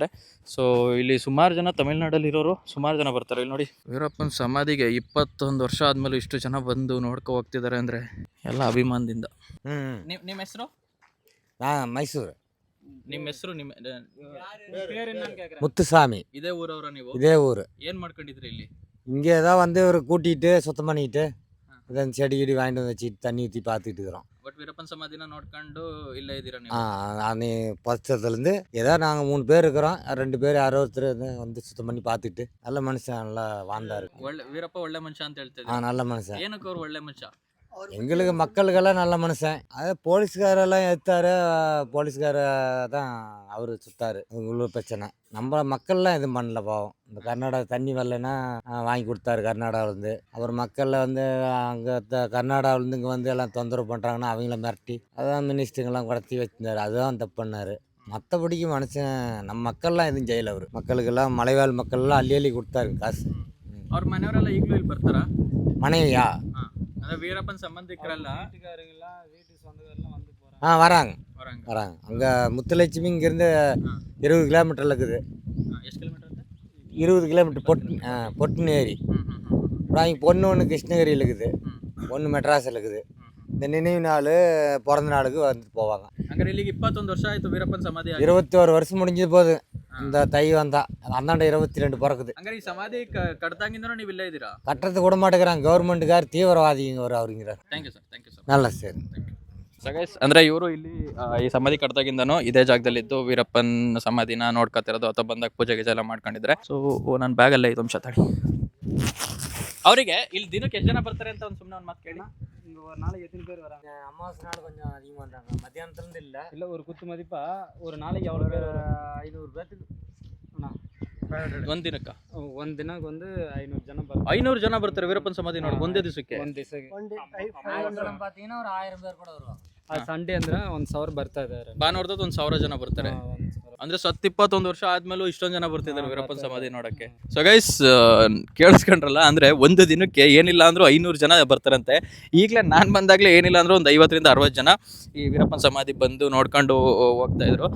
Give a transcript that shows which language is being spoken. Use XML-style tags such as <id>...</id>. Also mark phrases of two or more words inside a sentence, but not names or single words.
<kn>ಸೊ ಇಲ್ಲಿ ಸುಮಾರು ಜನ ತಮಿಳ್ನಾಡಲ್ಲಿ ಇರೋರು ಸುಮಾರು ಜನ ಬರ್ತಾರೆ. ಇಲ್ಲಿ ನೋಡಿ, ವೀರಪ್ಪನ ಸಮಾಧಿಗೆ 21 ವರ್ಷ ಆದಮೇಲೆ ಇಷ್ಟು ಜನ ಬಂದು ನೋಡ್ಕೊ ಹೋಗ್ತಿದ್ದಾರೆ ಅಂದರೆ ಎಲ್ಲ ಅಭಿಮಾನದಿಂದ. ನಿಮ್ಮ ಹೆಸರು? ಮೈಸೂರು ನಿಮ್ಮ ಹೆಸರು? ನಿಮ್ಮ</kn> <ta>முத்துசாமி.</ta> <kn>ಇದೇ ಊರವ್ರ ನೀವು?</kn> <ta>இதே ஊர்.</ta> <kn>ಏನು ಮಾಡ್ಕೊಂಡಿದ್ರಿ ಇಲ್ಲಿ?</kn> <ta>இங்கே தான் வந்து ஒரு கூட்டிகிட்டு சுத்தம் பண்ணிட்டு இதன் செடி கிடி வாங்கிட்டு வந்து வச்சுட்டு தண்ணி ஊற்றி பார்த்துட்டு இருக்கிறோம்.</ta> <kn>ಬಟ್ ವೀರಪ್ಪನ ಸಮಾಧಿನ ನೋಡ್ಕೊಂಡು ಇಲ್ಲೇ ಇದ್ದೀರಾ ನೀವು?</kn> <ta>நீ பச்சத்துலேருந்து ஏதோ நாங்கள் 3 பேர் இருக்கிறோம். 2 பேர் யாரோ ஒருத்தர் வந்து சுத்தம் பண்ணி பார்த்துட்டு நல்ல மனுஷன், நல்லா வாழ்ந்தாரு.</ta> <kn>ಒಳ್ಳೆ ವೀರಪ್ಪ ಒಳ್ಳೆ ಮನುಷ್ಯ ಅಂತ ಹೇಳ್ತಿದ್ದೆ.</kn> <ta>நல்ல மனுஷன்.</ta> <kn>ಏನಕ್ಕೆ ಅವ್ರು ಒಳ್ಳೆ ಮನುಷ್ಯ?</kn> <ta>எங்களுக்கு மக்களுக்கெல்லாம் நல்ல மனுஷன். அது போலீஸ்காரெல்லாம் எடுத்தாரு, போலீஸ்கார தான் அவர் சுத்தாரு. உள்ளூர் பிரச்சனை நம்ம மக்கள்லாம் எதுவும் பண்ணல பாவம். இந்த கர்நாடகா தண்ணி வரலைன்னா வாங்கி கொடுத்தாரு கர்நாடகாவிலேருந்து. அப்புறம் மக்களில் வந்து அங்கே கர்நாடகாவிலேருந்து இங்கே வந்து எல்லாம் தொந்தரவு பண்ணுறாங்கன்னா அவங்கள மிரட்டி அதான் மினிஸ்டருங்கெல்லாம் கடத்தி வச்சிருந்தாரு. அதுதான் தப்பு பண்ணார். மற்றபடிக்கு மனுஷன் நம்ம மக்கள்லாம் எதுவும் செய்யலை. அவர் மக்களுக்கெல்லாம் மலைவாழ் மக்கள்லாம் அள்ளி அள்ளி கொடுத்தாரு காசு.</ta> <kn>ಅವ್ರ ಮನೆಯವರೆಲ್ಲ ಈಗಲೂ ಇಲ್ಲಿ ಬರ್ತಾರಾ?</kn> <ta>மனைவியா?</ta> <kn>ಅಂದ್ರೆ ವೀರಪ್ಪನ ಸಂಬಂಧಿಕರೆಲ್ಲ</kn> <ta>வராங்க வராங்க. வராங்க. அங்கே முத்துலட்சுமி இங்கேருந்து 20 கிலோமீட்டரில் இருக்குது.</ta> <kn>ಎಷ್ಟು ಕಿಲೋಮೀಟರ್ ಅಂತ?</kn> <ta>20 கிலோமீட்டர் பொட்டுன்னு ஏரி. அப்புறம் அவங்க பொண்ணு ஒன்று கிருஷ்ணகிரியில் இருக்குது, ஒன்று மெட்ராஸில் இருக்குது. இந்த நினைவு நாள் பிறந்த நாளுக்கு வந்துட்டு போவாங்க.</ta> <kn>ಹಂಗಾರೆ ಇಲ್ಲಿಗೆ 21 ವರ್ಷ ಆಯ್ತು ವೀರಪ್ಪನ ಸಮಾಧಿ ಆಗಿ?</kn> <ta>21 வருஷம் முடிஞ்சது போகுது. இந்த தை வந்தா அந்தாண்ட 22 பிறக்குது.</ta> <kn>ಹಂಗಾರೆ ಈ ಸಮಾಧಿ ಕಡ್ದಾಗಿಂದನೂ ನೀವು ಇಲ್ಲೇ ಇದ್ದೀರಾ?</kn> <ta>கட்டுறது கூட மாட்டேங்கிறாங்க. கவர்மெண்ட்டுக்கார் தீவிரவாதிங்க அவருங்கிறார்.</ta> <en>Thank you sir.</en> <ta>நல்ல சரி.</ta> <en>so guys,</en> <kn>ಅಂದರೆ ಇವರು ಇಲ್ಲಿ ಈ ಸಮಾಧಿ ಕಡ್ದಾಗಿಂದನೂ ಇದೇ ಜಾಗದಲ್ಲಿದ್ದು ವೀರಪ್ಪನ ಸಮಾಧಿನ ನೋಡ್ಕೊತಿರೋದು ಅಥವಾ ಬಂದಾಗ ಪೂಜೆ ಗೀಜೆ ಎಲ್ಲ ಮಾಡ್ಕೊಂಡಿದ್ರೆ. ಸೊ ನನ್ನ ಬ್ಯಾಗಲ್ಲೇ 5 ನಿಮಿಷ ತಡಿ. ಅವರಿಗೆ ಇಲ್ಲಿ ದಿನಕ್ಕೆ ಎಷ್ಟು ಜನ ಬರ್ತಾರೆ ಅಂತ ಒಂದು ಸುಮ್ಮನೆ ಒಂದು ಮಾತು ಕೇಳಿ.</kn> <ta>நாளைக்கு எத்தனை பேர் வராங்க? அமாவாசை நாள் கொஞ்சம் அதிகமாக வந்தாங்க. மத்தியானத்துலேருந்து இல்லை ஒரு குத்து மதிப்பா ஒரு நாளைக்கு எவ்வளோ பேர்? 500 பேர்த்துக்கு.</ta> <kn>ಒಂದು ದಿನಕ್ಕೆ ಒಂದು ದಿನಕ್ಕೆ ಒಂದು 500 ಜನ ಬರ್ತಾರೆ. 500 ಜನ ಬರ್ತಾರೆ ವೀರಪ್ಪನ ಸಮಾಧಿ ನೋಡಿ ಒಂದೇ ದಿವಸಕ್ಕೆ? ಒಂದು ದಿವಸಕ್ಕೆ</kn> <ta>பார்த்தீங்கன்னா ஒரு 1000 பேர் கூட வருவாங்க.</ta> <kn>ಸಂಡೇ ಅಂದ್ರೆ 1000 ಬರ್ತಾ ಇದ್ದಾರೆ. ಭಾನುವಾರದದ್ದು 1000 ಜನ ಬರ್ತಾರೆ. ಅಂದ್ರೆ 21 ವರ್ಷ ಆದ್ಮೇಲೂ ಇಷ್ಟೊಂದು ಜನ ಬರ್ತಿದ್ದಾರೆ ವೀರಪ್ಪನ ಸಮಾಧಿ ನೋಡಕ್ಕೆ.</kn> <en>so guys,</en> <kn>ಕೇಳಿಸ್ಕೊಂಡ್ರಲ್ಲ, ಅಂದ್ರೆ ಒಂದು ದಿನಕ್ಕೆ ಏನಿಲ್ಲ ಅಂದ್ರೂ 500 ಜನ ಬರ್ತಾರಂತೆ. ಈಗಲೇ ನಾನು ಬಂದಾಗಲೇ ಏನಿಲ್ಲ ಅಂದ್ರೂ ಒಂದು 50ರಿಂದ 60 ಜನ ಈ ವೀರಪ್ಪನ ಸಮಾಧಿ ಬಂದು ನೋಡ್ಕೊಂಡು ಹೋಗ್ತಾ ಇದ್ರು.</kn>